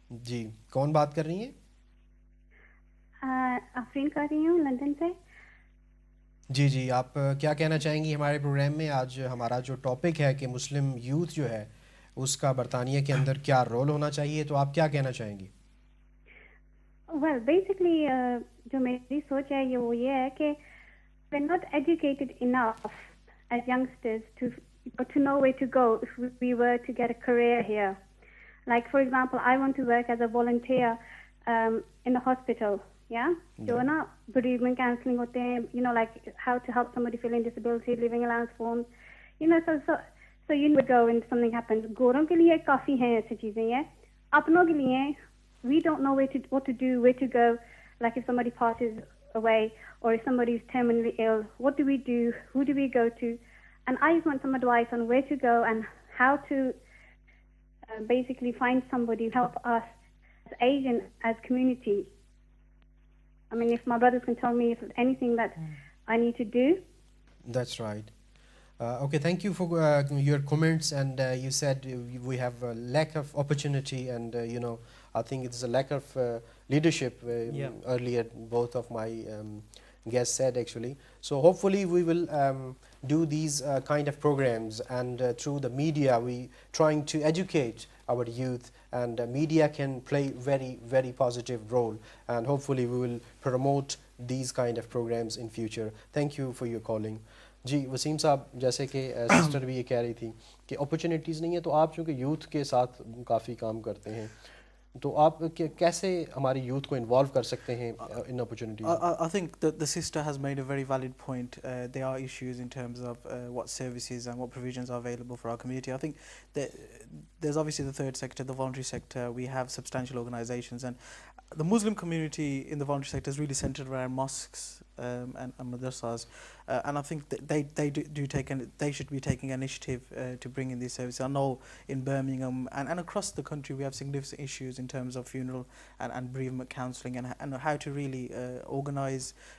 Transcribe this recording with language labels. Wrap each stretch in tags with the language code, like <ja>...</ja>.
<hi>जी कौन बात कर रही हैं? अफरीन कर रही हूँ लंदन से. जी जी आप क्या कहना चाहेंगी हमारे प्रोग्राम में? आज हमारा जो टॉपिक है कि मुस्लिम यूथ जो है उसका बरतानिया के अंदर क्या रोल होना चाहिए, तो आप क्या कहना चाहेंगी?</hi> <en>well basically</en> <hi>जो मेरी सोच है ये है कि</hi> <en>we're not educated enough as youngsters to know where to go if we were to get a career here. Like for example, I want to work as a volunteer in the hospital. Yeah,</en> <hi>जो है ना</hi> <en>bereavement counseling होते हैं, you know, like how to help somebody feeling disability, living allowance forms, you know, so you would go when something happens.</en> <hi>गोरों के लिए काफी हैं ऐसी चीजें हैं. अपनों के लिए</hi> <en>we don't know what to do, where to go. Like if somebody passes away or if somebody is terminally ill, what do we do? Who do we go to? And I just want some advice on where to go and how to basically find somebody to help us as Asian, as community. I mean, if my brothers can tell me if there's anything that I need to do. That's right. Okay, thank you for your comments, and you said we have a lack of opportunity, and you know, I think it's a lack of leadership. Earlier, both of my guests said actually. So hopefully we will do these kind of programs, and through the media we trying to educate our youth, and media can play very positive role, and hopefully we will promote these kind of programs in future. Thank you for your calling.</en> <hi>जी वसीम साहब, जैसे कि sister भी ये कह रही थी कि opportunities नहीं है, तो आप चूँकि यूथ के साथ काफ़ी काम करते हैं, तो आप कैसे हमारी यूथ को इन्वॉल्व कर सकते हैं इन opportunities?</hi> <en>I think that the sister has made a very valid point. There are issues in terms of what services and what provisions are available for our community. I think that there's obviously the third sector, the voluntary sector. We have substantial organisations, and the Muslim community in the voluntary sector is really centred around mosques and madrasas, and I think that they should be taking initiative to bring in these services. I know in Birmingham and across the country we have significant issues in terms of funeral and bereavement counselling, and how to really organise</en>